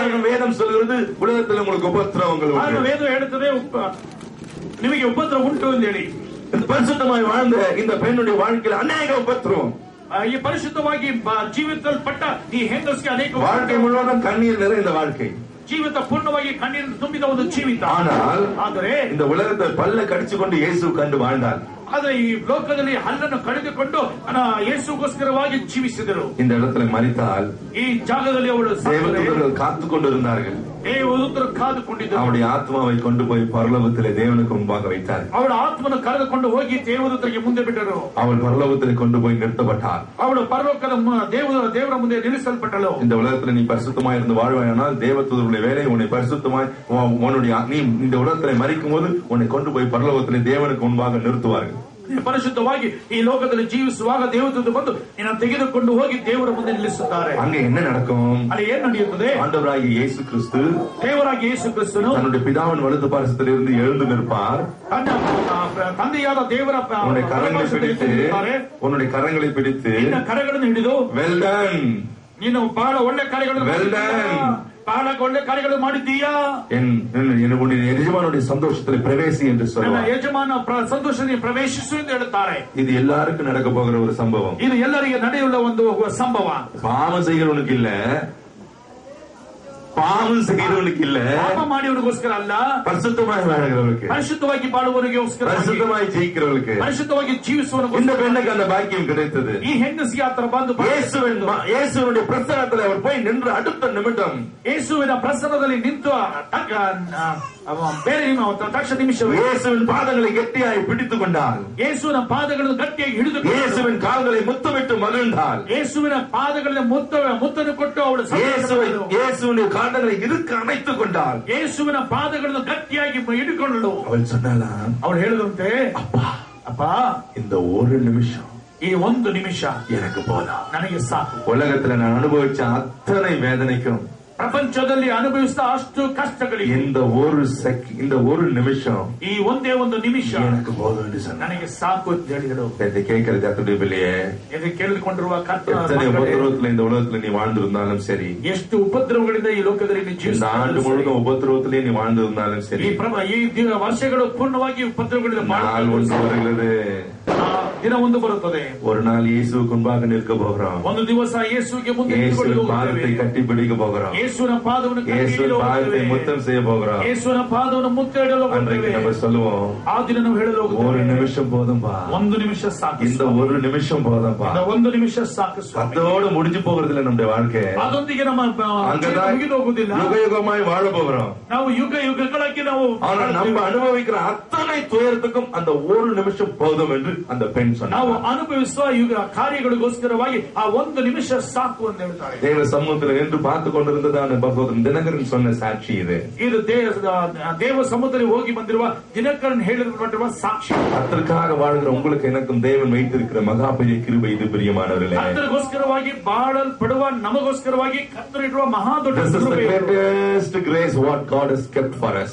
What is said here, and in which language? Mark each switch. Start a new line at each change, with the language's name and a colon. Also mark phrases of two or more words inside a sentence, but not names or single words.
Tamil: வேதம் சொல்கிறது உலகத்தில் உங்களுக்கு உபத்திரவங்கள் உண்டு.
Kannada: ವೇದ ಹೇಳುತ್ತದೆ ನಿಮಗೆ ಉಪದ್ರವ ಉಂಟು ಅಂತ ಹೇಳಿ.
Tamil: பரிசுத்தமாய் வாழ்ந்த இந்த பெண்ணுடைய வாழ்க்கையில் அநேக உபத்திரவம்.
Kannada: ಈ ಪರಿಶುದ್ಧವಾಗಿ ಜೀವಿಸಲ್ಪಟ್ಟ ಈ ಹೆಂಗಸಿಗೆ ಅನೇಕ
Tamil: வாழ்க்கை முழுவதும் கண்ணீர் நிறைந்த வாழ்க்கை,
Kannada: ಜೀವಿತ ಪೂರ್ಣವಾಗಿ ಕಣ್ಣೀರು ತುಂಬಿದ ಒಂದು ಜೀವಿತ.
Tamil: ಆದರೆ இந்த உலகத்தை பல்ல கடிச்சுக்கொண்டு இயேசு கண்டு வாழ்ந்தாள்.
Kannada: ಆದ್ರೆ ಈ ಲೋಕದಲ್ಲಿ ಹಲ್ಲನ್ನು ಕಳೆದುಕೊಂಡು ಯೇಸುಗೋಸ್ಕರವಾಗಿ ಜೀವಿಸಿದರು.
Tamil: இந்த இடத்துல மரித்தால்
Kannada: ಈ ಜಾಗದಲ್ಲಿ ಅವಳು
Tamil: தேவதூதர்கள் காத்துக் கொண்டிருந்தார்கள்.
Kannada: ದೇವದೂತರು ಕಾದುಕೊಂಡಿದ್ದರು.
Tamil: அவருடைய ஆத்மாவை கொண்டு போய் பரலோகத்திலே தேவனுக்கு முன்பாக வைத்தார்.
Kannada: ಅವಳ ಆತ್ಮನ್ನು ಕರೆದುಕೊಂಡು ಹೋಗಿ ದೇವದೂತರಿಗೆ ಮುಂದೆ ಬಿಟ್ಟರು.
Tamil: அவள் பரலோகத்திலே கொண்டு போய் நிறுத்தப்பட்டாள்.
Kannada: ಅವಳು ಪರಲೋಕದ ದೇವರ ಮುಂದೆ ನಿಲ್ಲಿಸಲ್ಪಟ್ಟಳು.
Tamil: இந்த உலகத்துல நீ பரிசுத்தமாய் இருந்து வாழ்வாயானால் தேவதூதருடைய வேலை உன்னை பரிசுத்தமாய் உன்னுடைய நீ இந்த உலகத்திலே மரிக்கும் போது உன்னை கொண்டு போய் பரலோகத்திலே தேவனுக்கு முன்பாக நிறுத்துவார்கள்.
Kannada: ಪರಿಶುದ್ಧವಾಗಿ ಈ ಲೋಕದಲ್ಲಿ ಜೀವಿಸುವಾಗ ದೇವದೂತರು ಬಂದು ನಿನ್ನ ತೆಗೆದುಕೊಂಡು ಹೋಗಿ ದೇವರ ಮುಂದೆ ನಿಲ್ಲಿಸುತ್ತಾರೆ.
Tamil: அங்கே என்ன நடக்கும்?
Kannada: ಅಲ್ಲಿ ಏನ್ ನಡೆಯುತ್ತದೆ?
Tamil: ஆண்டவராகிய இயேசு கிறிஸ்து
Kannada: ದೇವರಾಗಿಯ ಯೇಸು ಕ್ರಿಸ್ತನು
Tamil: தன்னுடைய பிதாவின் வலது பாரசத்தில் இருந்து எழுந்து நிற்பார்.
Kannada: ತಂದೆಯಾದ ದೇವರ
Tamil: உன்னுடைய கரங்களை பிடித்து
Kannada: ನಿನ್ನ ಕರಗಳನ್ನು ಹಿಡಿದು
English: well done,
Kannada: ನೀನು ಬಹಳ ಒಳ್ಳೆ ಕಾರ್ಯಗಳನ್ನು
English: well done,
Kannada: ಬಹಳ ಒಳ್ಳೆ ಕಾರ್ಯಗಳು ಮಾಡಿದ್ದೀಯಾ,
Tamil: ಯಜಮಾನುடைய சந்தோஷத்தில் பிரவேசி என்று சொல்லுவார்.
Kannada: ಯಜಮಾನ ಸಂತೋಷದಲ್ಲಿ ಪ್ರವೇಶಿಸು ಎಂದು ಹೇಳುತ್ತಾರೆ.
Tamil: இது எல்லாருக்கும் நடக்க போகிற ஒரு சம்பவம்.
Kannada: ಇದು ಎಲ್ಲರಿಗೆ ನಡೆಯುವ ಒಂದು ಸಂಭವ.
Tamil: பாவம் செய்கிறவனுக்கு இல்ல, பாவம் செய்கிறவனுக்கு இல்ல,
Kannada: ಪಾಪ ಮಾಡಿಯವನಿಗೋಸ್ಕರ ಅಲ್ಲ,
Tamil: பரிசுத்தமாய் வாழ்கிறவனுக்கு,
Kannada: ಪರಿಶುದ್ಧವಾಗಿ ಬಾಳುವವನಿಗೋಸ್ಕರ,
Tamil: பரிசுத்தமாய் ஜெயிக்கிறவனுக்கு,
Kannada: ಪರಿಶುದ್ಧವಾಗಿ ಜೀವಿಸುವವನಿಗೋಸ್ಕರ
Tamil: இந்த பெண்ணுக்கு அந்த பாக்கியம் கிடைத்தது.
Kannada: ಈ ಹೆಂಗಸಿಗೆ ಆತರ ಬಂದು
Tamil: இயேசுவினுடைய பிரசன்னத்தில் அவர் போய் நின்று அடுத்த நிமிடம்
Kannada: ಯೇಸುವಿನ ಪ್ರಸನ್ನದಲ್ಲಿ ನಿಂತು ಬೇರೆ ತಕ್ಷಣ ನಿಮಿಷವೇ
Tamil: இயேசுவின் பாதங்களை கெட்டியாய் பிடித்துக் கொண்டாள்.
Kannada: ಯೇಸುವಿನ ಪಾದಗಳನ್ನು ಗಟ್ಟಿಯಾಗಿ ಹಿಡಿದು
Tamil: இயேசுவின் கால்களை முத்தமிட்டு மகிழ்ந்தாள்.
Kannada: ಯೇಸುವಿನ ಪಾದಗಳಲ್ಲಿ ಮುತ್ತನ್ನು ಕೊಟ್ಟು ಅವಳು
Tamil: இயேசுவின் கால்களை இறுக்க அணைத்துக் கொண்டாள்.
Kannada: ಯೇಸುವಿನ ಪಾದಗಳನ್ನು ಗಟ್ಟಿಯಾಗಿ ಹಿಡಿಕೊಳ್ಳಲು
Tamil: அவள் சொன்னாளா,
Kannada: ಅವಳು ಹೇಳಿದಂತೆ, ಅಪ್ಪ
Tamil: இந்த ஒரு நிமிஷம்,
Kannada: ಈ ಒಂದು ನಿಮಿಷ
Tamil: எனக்கு போதும்,
Kannada: ನನಗೆ ಸಾಕು.
Tamil: உலகத்துல நான் அனுபவிச்ச அத்தனை வேதனைக்கும்,
Kannada: ಪ್ರಪಂಚದಲ್ಲಿ ಅನುಭವಿಸಿದ ಅಷ್ಟು ಕಷ್ಟಗಳಿಗೆ
Tamil: இந்த ஒரு நிமிஷம்,
Kannada: ಈ ಒಂದೇ ಒಂದು ನಿಮಿಷ
Tamil: எனக்கு போதும் என்று சொன்னார்.
Kannada: ನನಗೆ ಸಾಕು ಅಂತ ಹೇಳಿದರು.
Tamil: இதை கேட்கிற கர்த்தருடைய பிள்ளையே,
Kannada: ಇದು ಕೇಳಿಕೊಂಡಿರುವ
Tamil: எத்தனை உபத்திரவத்துல இந்த உலகத்துல நீ வாழ்ந்திருந்தாலும் சரி,
Kannada: ಎಷ್ಟು ಉಪದ್ರವಗಳಿಂದ ಈ ಲೋಕದಲ್ಲಿ
Tamil: இந்த ஆண்டு முழுவதும் உபத்திரவத்திலே நீ வாழ்ந்திருந்தாலும் சரி,
Kannada: ಈ ವರ್ಷಗಳು ಪೂರ್ಣವಾಗಿ ಉಪದ್ರವಗಳಿಂದ
Tamil: நாள் ஒன்று வருகிறது,
Kannada: ದಿನ ಒಂದು ಬರುತ್ತದೆ.
Tamil: ஒரு நாள் இயேசுவுக்கு முன்பாக நிற்க போகிறோம்.
Kannada: ಒಂದು ದಿವಸ ಯೇಸುವಿಗೆ ಮುಂದೆ
Tamil: பாதத்தை கட்டி பிடிக்க போகிறோம்.
Kannada: ಯೇಸುವಿನ ಪಾದವನ್ನು
Tamil: பாதத்தை முத்தம் செய்ய போகிறோம்.
Kannada: ಯೇಸುವಿನ ಪಾದವನ್ನು ಮುತ್ತಿಡಲು
Tamil: அன்றைக்கு நம்ம சொல்லுவோம்,
Kannada: ಆ ದಿನ ನಾವು ಹೇಳಲು
Tamil: ஒரு நிமிஷம் போதும்பா,
Kannada: ಒಂದು ನಿಮಿಷ ಸಾಕು,
Tamil: இந்த ஒரு நிமிஷம் போதும்பா,
Kannada: ಒಂದು ನಿಮಿಷ ಸಾಕು.
Tamil: அதோடு முடிஞ்சு போகிறதுல நம்முடைய வாழ்க்கை
Kannada: ಅದೊಂದಿಗೆ ನಮ್ಮ ಮುಗಿದು ಹೋಗುದಿಲ್ಲ,
Tamil: யுக யுகமாய் வாழ போகிறோம்.
Kannada: ನಾವು ಯುಗ ಯುಗಗಳಾಗಿ ನಾವು
Tamil: நம்ம அனுபவிக்கிற அத்தனை துயரத்துக்கும் அந்த ஒரு நிமிஷம் போதும் என்று அந்த பெண் சொன்னார்.
Kannada: ನಾವು ಅನುಭವಿಸುವ ಯುಗ ಕಾರ್ಯಗಳಿಗೋಸ್ಕರವಾಗಿ ಆ ಒಂದು ನಿಮಿಷ ಸಾಕು ಅಂತ ಹೇಳ್ತಾರೆ.
Tamil: தேவ சமூகத்தில் என்று பார்த்து கொண்டிருந்ததான பகவதன் தினகரன் சொன்ன சாட்சி இது
Kannada: ದೇವ ಸಮುದ್ರದಲ್ಲಿ ಹೋಗಿ ಬಂದಿರುವ ದಿನಕರನ್ ಹೇಳಿರುವ ಸಾಕ್ಷಿ.
Tamil: அதற்காக வாழ்கிற உங்களுக்கு எனக்கும் தேவன் வைத்திருக்கிற மகா பெரிய கிருபை இது, பிரியமானவர்களே.
Kannada: ಅದಕ್ಕೋಸ್ಕರವಾಗಿ ಬಾಳಲ್ಪಡುವ ನಮಗೋಸ್ಕರವಾಗಿ ಕರ್ತನಿರುವ ಮಹಾ ದೊಡ್ಡ ಕೃಪೆ.
English: Greatest grace what God has kept for us.